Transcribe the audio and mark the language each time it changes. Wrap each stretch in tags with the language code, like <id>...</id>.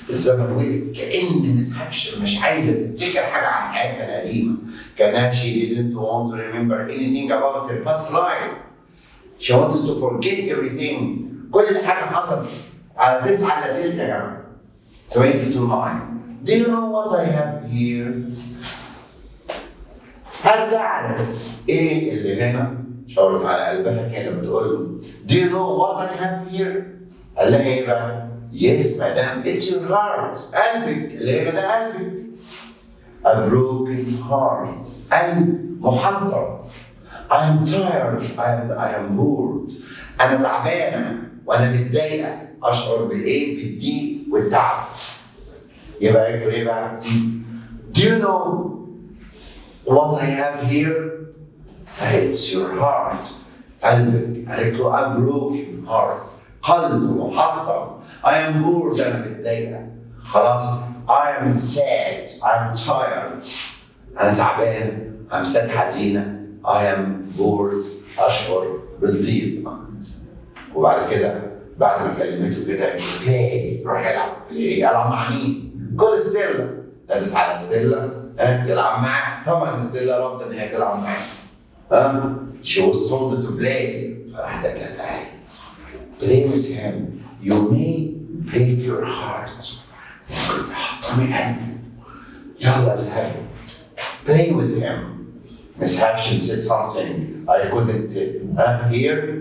<ar>الزمن وقف كأن مس هافشم مش عايزة تفتكر حاجة عن حياتها القديمة. كأنها</ar> <en>she didn't want to remember anything about her past life. She wants to forget everything.</en> <ar>كل حاجة حصلت على 9 إلا تلت يا جماعة.</ar> <en>20 to 9. Do you know what I have here?</en> <ar>هل تعرف ايه اللي هنا؟ شاورت على قلبها كده بتقول له</ar> <en>Do you know what I have here؟</en> <ar>قال لها ايه بقى؟</ar> <en>Yes madam, it's your heart.</en> <ar>قلبك اللي هنا ده قلبك.</ar> <en>A broken heart.</en> <ar>قلب محطم.</ar> <en>I'm tired and I am bored.</en> <ar>أنا تعبانة وأنا متضايقة. اشعر بالايه؟ بالضيق والتعب. يبقى ايه بقى؟</ar> <en>Do you know what I have here? It's your heart.</en> <ar>قلبك. قالت له</ar> <en>a broken heart.</en> <ar>قلب محطم.</ar> <en>I am bored.</en> <ar>أنا متضايقة. خلاص.</ar> <en>I am sad. I am tired.</en> <ar>أنا تعبان.</ar> <en>I'm sad</en> <ar>حزينة.</ar> <en>I am bored.</en> <ar>أشعر بالضيق. وبعد كده بعد ما كلمته كده بلاي روح العب. بلاي العب مع مين؟ كل ستيلا. نادت على ستيلا تلعب معاه. طبعا ستيلا رفضت ان هي تلعب معاه.</ar> <en>She was told to play.</en> <ar>فراحت قالت لها</ar> <en>play with him. You may break your heart.</en> <ar>ممكن تحطمي قلبه. يلا اذهب.</ar> <en>Play with him. Miss Hafshin said something I couldn't hear.</en>